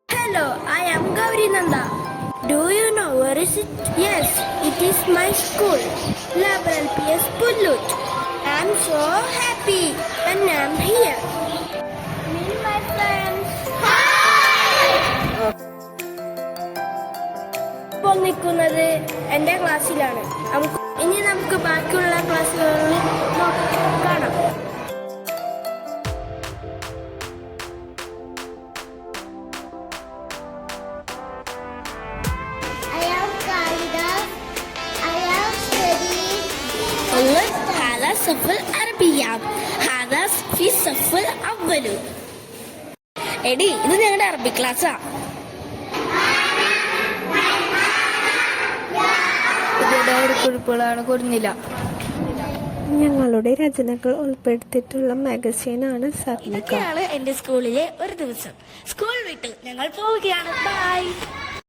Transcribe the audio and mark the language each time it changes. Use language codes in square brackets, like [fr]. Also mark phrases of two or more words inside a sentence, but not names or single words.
[en] Hello, I am Gauri Nanda. Do you know where is it? Yes, it is my school, Liberal PS Pullut. I am so happy when I am here. Meet my friends. [ml] ഇപ്പോൾ നിൽക്കുന്നത് എൻ്റെ ക്ലാസ്സിലാണ്. ഇനി നമുക്ക് ബാക്കിയുള്ള ക്ലാസ്സുകളിൽ കാണാം. [ar] هذا صف العربية هذا في الصف الأول. [ml] എടി ഇത് ഞങ്ങളുടെ അറബി ക്ലാസ്സാ. കുറിപ്പുകളാണ് കൊടുന്നില്ല. ഞങ്ങളുടെ രചനകൾ ഉൾപ്പെടുത്തിയിട്ടുള്ള മാഗസീനാണ് സഗ്നിക. എന്റെ സ്കൂളിലെ ഒരു ദിവസം. സ്കൂൾ വിട്ടു ഞങ്ങൾ പോവുകയാണ്. ബൈ.